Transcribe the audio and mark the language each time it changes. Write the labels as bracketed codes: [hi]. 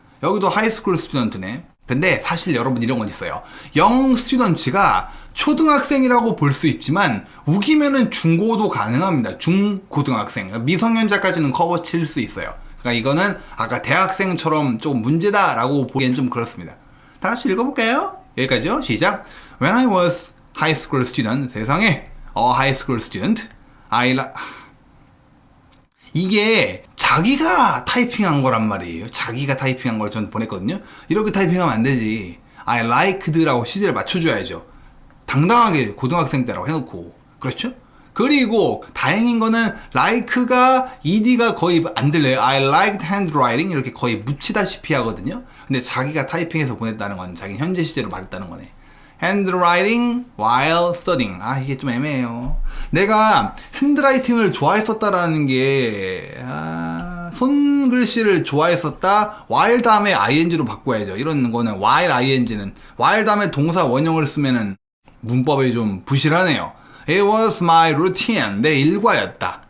[ko] 여기도 하이스쿨 스튜던트네. 근데 사실 여러분 이런 건 있어요. 영 스튜던트가 초등학생이라고 볼 수 있지만 우기면은 중고도 가능합니다. 중고등학생. 미성년자까지는 커버 칠 수 있어요. 그러니까 이거는 아까 대학생처럼 조금 문제다라고 보기엔 좀 그렇습니다. 다 같이 읽어볼까요? 여기까지요. 시작. [en] When I was high school student. [ko] 세상에 [en] a high school student. [ko] 이게 자기가 타이핑한 거란 말이에요. 자기가 타이핑한 걸 전 보냈거든요. 이렇게 타이핑하면 안 되지. I liked라고 시제를 맞춰줘야죠. 당당하게 고등학생 때라고 해놓고. 그렇죠? 그리고 다행인 거는 like가 ed가 거의 안 들려요. [en] I liked handwriting [ko] 이렇게 거의 묻히다시피 하거든요. 근데 자기가 타이핑해서 보냈다는 건 자기 현재 시제로 말했다는 거네. [en] handwriting while studying. [ko] 이게 좀 애매해요. 내가 핸드라이팅을 좋아했었다라는 게 손글씨를 좋아했었다. while 다음에 ing로 바꿔야죠. 이런 거는 while ing는 while 다음에 동사 원형을 쓰면은 문법이 좀 부실하네요. [en] It was my routine. [ko] 내 일과였다.